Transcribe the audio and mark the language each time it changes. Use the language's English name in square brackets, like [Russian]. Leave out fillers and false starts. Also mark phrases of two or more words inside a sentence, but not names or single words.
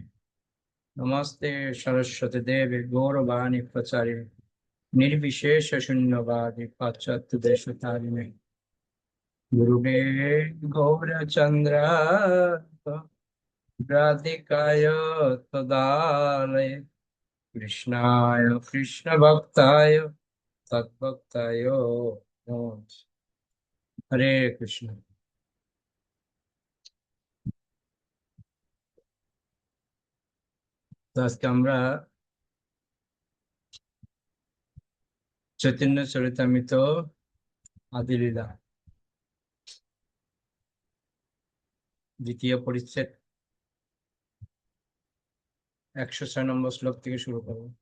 [Sanskrit] नमस्ते सरस्वती देवी गौरवाणी प्रचारिणे निर्विशेष शून्यवादी पाश्चात्य देशतारिणे गुरुदेव गौरचंद्र राधिकाय तदालय कृष्णाय कृष्ण भक्ताय तद्भक्ताय नमः। हरे कृष्ण। [Bangla] তো আজকে আমরা চৈতন্য চরিতামৃত আদিলীলা দ্বিতীয় পরিচ্ছেদ 106 নম্বর শ্লোক থেকে শুরু করব।